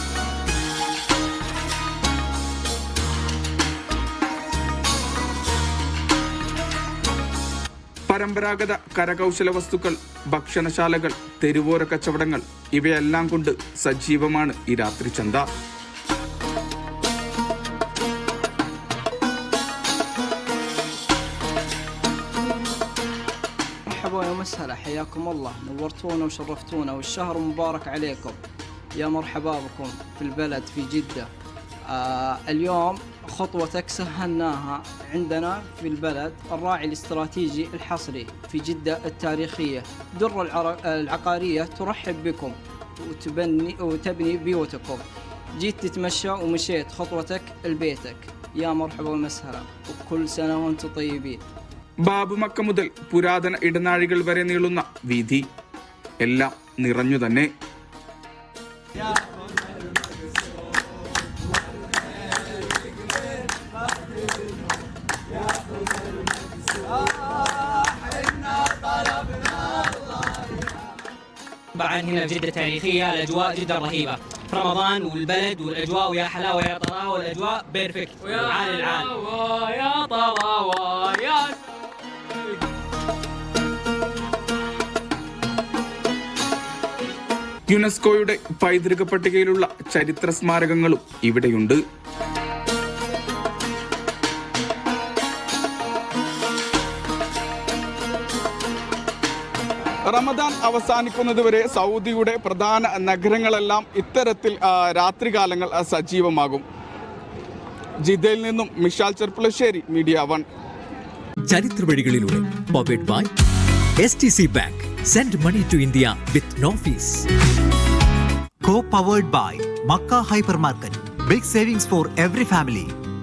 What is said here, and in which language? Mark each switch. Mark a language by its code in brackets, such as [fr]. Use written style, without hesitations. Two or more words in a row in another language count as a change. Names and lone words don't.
[ml] പരമ്പരാഗത കരകൗശല വസ്തുക്കൾ, ഭക്ഷണശാലകൾ, തെരുവോര കച്ചവടങ്ങൾ ഇവയെല്ലാം കൊണ്ട് സജീവമാണ് ഈ രാത്രി ചന്ത. [ar] مرحبا ومسهلا، حياكم الله، نورتونا وشرفتونا والشهر مبارك عليكم. يا مرحبا بكم في البلد في جدة. اليوم خطوتك سهلناها عندنا في البلد الراعي الاستراتيجي الحصري في جدة التاريخية. در العقارية ترحب بكم وتبني بيوتكم. جيت تتمشى ومشيت خطوتك لبيتك. يا مرحبا ومسهلا وكل سنة وانتم طيبين. [ml] ബാബുമക്ക മുതൽ പുരാതന ഇടനാഴികൾ വരെ നീളുന്ന വീഥി എല്ലാം നിറഞ്ഞു തന്നെ. [ar] طبعا هنا في جدة تاريخية الأجواء جدا رهيبة. رمضان والبلد والأجواء ويا حلاوة يا طراوة والأجواء بيرفكت. عال العال يا طراوة يا [ml] യുനെസ്കോയുടെ പൈതൃക പട്ടികയിലുള്ള ചരിത്ര സ്മാരകങ്ങളും ഇവിടെയുണ്ട്. റമദാൻ അവസാനിക്കുന്നതുവരെ സൗദിയുടെ പ്രധാന നഗരങ്ങളെല്ലാം ഇത്തരത്തിൽ രാത്രികാലങ്ങൾ സജീവമാകും. ജിദ്ദയിൽ നിന്നും മിഷാൽ ചെർപ്പുളശ്ശേരി, മീഡിയ 1. ചരിത്ര വഴികളിലൂടെ [en] powered by [ml] STC Bank. [en] Send money to India with no fees. Co-powered by Makkah Hypermarket. Big savings for every family.